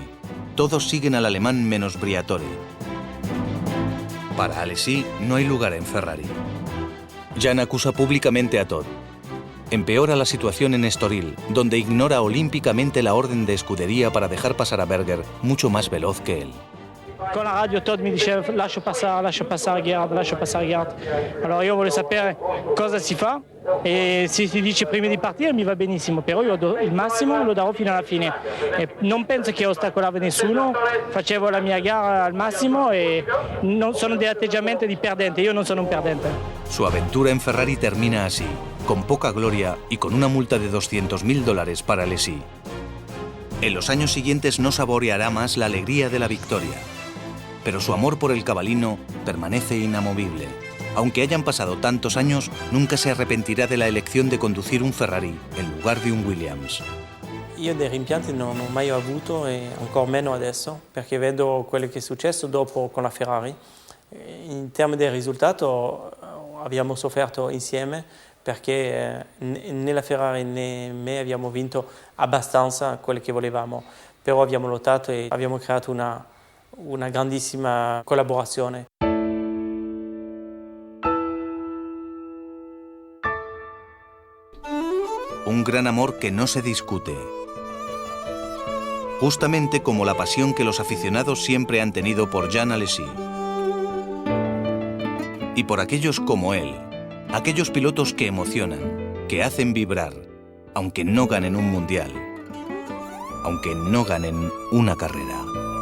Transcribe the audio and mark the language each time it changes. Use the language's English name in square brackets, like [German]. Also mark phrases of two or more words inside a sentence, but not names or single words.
[Spanish] Todos siguen al alemán menos Briatore. Para Alesi no hay lugar en Ferrari. Jean acusa públicamente a Todt. empeora la situación en Estoril, donde ignora olímpicamente la orden de escudería para dejar pasar a Berger mucho más veloz que él. [Italian] Con la radio Todd mi diceva lascio passare Gerhard. Allora io voglio sapere cosa si fa e se si dice prima di partire mi va benissimo, però io il massimo lo darò fino alla fine. E non penso che ostacolavo nessuno, facevo la mia gara al massimo e non sono degli atteggiamenti di perdente, io non sono un perdente. [Spanish] Su aventura en Ferrari termina así, con poca gloria y con una multa de $200.000 para Alesi. En los años siguientes no saboreará más la alegría de la victoria, pero su amor por el cabalino permanece inamovible. Aunque hayan pasado tantos años, nunca se arrepentirá de la elección de conducir un Ferrari en lugar de un Williams. [Italian] Io dei rimpianti non ho mai avuto e ancora meno adesso, perché vedo quello che è successo dopo con la Ferrari. In termini di risultato abbiamo sofferto insieme perché né la Ferrari né me abbiamo vinto abbastanza quello che volevamo, però abbiamo lottato e abbiamo creato una grandissima collaborazione. [Spanish] Un gran amor que no se discute. Justamente como la pasión que los aficionados siempre han tenido por Jean Alesi. Y por aquellos como él, aquellos pilotos que emocionan, que hacen vibrar, aunque no ganen un mundial, aunque no ganen una carrera.